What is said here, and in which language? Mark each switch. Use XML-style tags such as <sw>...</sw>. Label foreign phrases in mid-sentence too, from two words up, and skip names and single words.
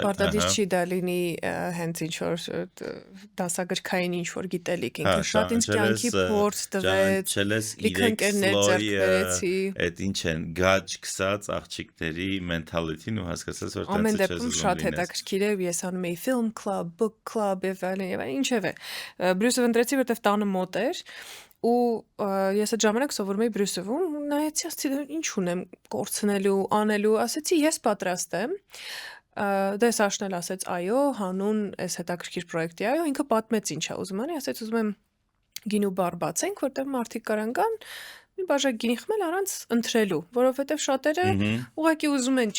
<hy>պարտադիր չի դա լինի հենց ինչ որ դասագրքային ինչ որ գիտելիք, ինքը շատ ինձ կյանքի փորձ տվեց, լիքը ընկերներ ձեռք բերեցի։ Այդ ինչ են, գաջ քսած աղջիկների մենթալիտին ու հասկացած, որ Ամեն տենց դեպքում շատ հետաքրքիր է, ես անում էի</hy> <en>film club, book club</en> <hy>եւ այլն, ինչեւ է։ Բրյուսով ընտրեցի, որտեվ տանը մոտ էր ու ես այդ ժամանակ սովորում էի Բրյուսովում, նայեցի, ասեցի ինչ ունեմ կորցնելու, անելու, ասեցի ես պատրաստ եմ։ Դե Սաշն էլ ասեց այո, հանուն այս հետաքրքիր պրոյեկտի այո, ինքը պատմեց ինչ է ուզում անի, ասեց ուզում եմ գինու բար բացենք, որտեղ մարդիկ կարան գան մի բաժակ գինի խմել առանց ընտրելու, որովհետև շատերը ուղղակի ուզում են</hy>